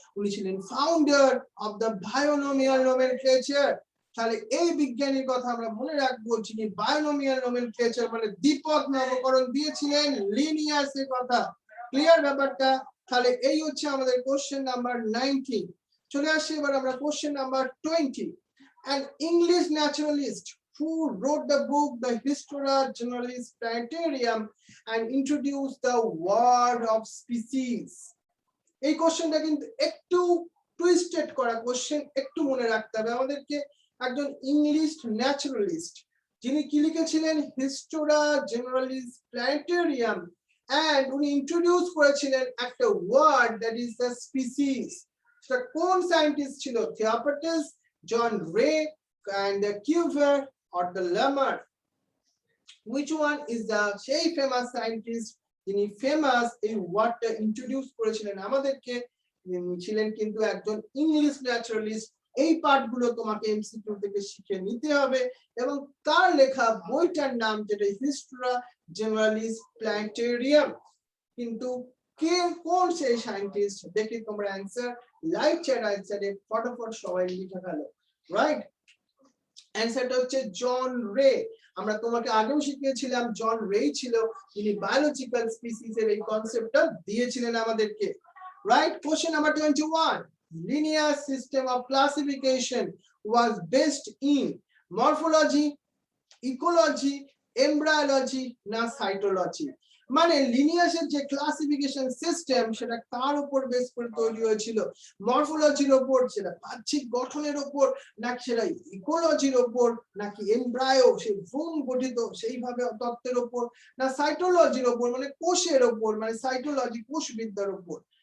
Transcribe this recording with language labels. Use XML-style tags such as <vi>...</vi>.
<bn>উনি ছিলেন</bn> <en>Founder of the binomial nomenclature.</en> <bn>তাহলে এই বিজ্ঞানীর কথা আমরা মনে রাখবো, যিনি বায়োনোমিয়াল নোমেনক্লেচার মানে দ্বিপদ নামকরণ দিয়েছিলেন, লিনিয়াসের কথা। ক্লিয়ার ব্যাপারটা? তাহলে এই হচ্ছে আমাদের কোশ্চেন নাম্বার 19। চলে আসি এবার আমরা question number 20।</bn> <en>An English naturalist who wrote the book The Histoire Generalis Planetarium and introduced the word of species.</en> <bn>এই কোশ্চেনটা কিন্তু একটু টুইস্টেড করা কোশ্চেন, একটু মনে রাখতে হবে আমাদেরকে। একজন ইংলিশ ন্যাচারালিস্ট, যিনি কি লিখেছিলেন? হিস্টোরা জেনারেলিস প্ল্যানেটেরিয়াম, এন্ড উনি ইন্ট্রোডিউস করেছিলেন একটা word,</bn> <en>That is the species.</en> <bn>সেটা কোন সায়েন্টিস্ট ছিল?</bn> <en>Theophrastus, John Ray, and the Cuvier or the Lamarck? Which one is the</en> <bn>সেই ফেমাস সায়েন্টিস্ট যিনি ফেমাস এই ওয়ার্ডটা ইন্ট্রোডিউস করেছিলেন আমাদেরকে? ছিলেন কিন্তু একজন ইংলিশ ন্যাচারালিস্ট। এই পার্টগুলো তোমাকে এমসিকিউ থেকে শিখে নিতে হবে, এবং তার লেখা বইটার নাম যেটা হিস্টোরা জেনারেলিস প্ল্যানেটেরিয়াম। কিন্তু কে, কোন সেই সায়েন্টিস্ট? দেখি তোমরা অ্যানসার লাইভ চ্যাট অ্যানসারে ফটাফট সবাই লিখে ফেলো, রাইট। অ্যানসারটা হচ্ছে জন রে। আমরা তোমাকে আগেও শিখিয়েছিলাম জন রে ছিল যিনি বায়োলজিক্যাল স্পিসিস এর এই কনসেপ্টটা দিয়েছিলেন আমাদেরকে, right.</bn> <en>Question number 21, linear system of classification was based in morphology, ecology, embryology না cytology?</en> <bn>মানে লিনিয়াসের যে ক্লাসিফিকেশন সিস্টেম সেটা কার উপর বেস করে তৈরি হয়েছিল? মরফোলজির উপর, সেটা বাহ্যিক গঠনের উপর, নাকি সেটা ইকোলজির উপর, নাকি এমব্রায়ো সেই ভ্রূণ গঠিত সেইভাবে তত্ত্বের উপর, না সাইটোলজির উপর মানে কোষের উপর, মানে সাইটোলজি কোষবিদ্যার উপর?</bn>